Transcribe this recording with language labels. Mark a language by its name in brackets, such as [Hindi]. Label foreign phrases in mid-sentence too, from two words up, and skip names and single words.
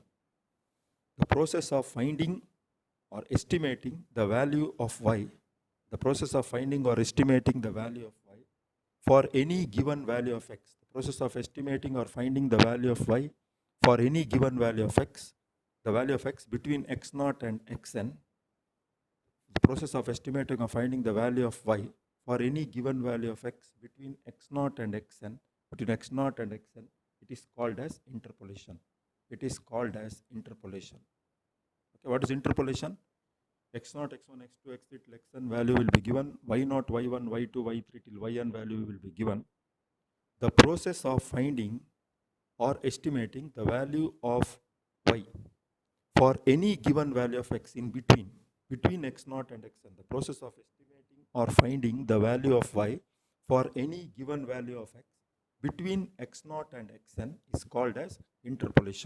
[English] The process of finding or estimating the value of y, the process of finding or estimating the value of y for any given value of x, the process of estimating or finding the value of y for any given value of x, the value of x between x0 and xn, the process of estimating or finding the value of y for any given value of x between x0 and xn, between x0 and xn, it is called as interpolation. It is called as interpolation. Okay, what is interpolation? x0, x1, x2, x3 till xn value will be given, y0, y1, y2, y3 till yn value will be given. The process of finding or estimating the value of y for any given value of x in between x0 and xn, the process of estimating or finding the value of y for any given value of x between x0 and xn is called as interpolation.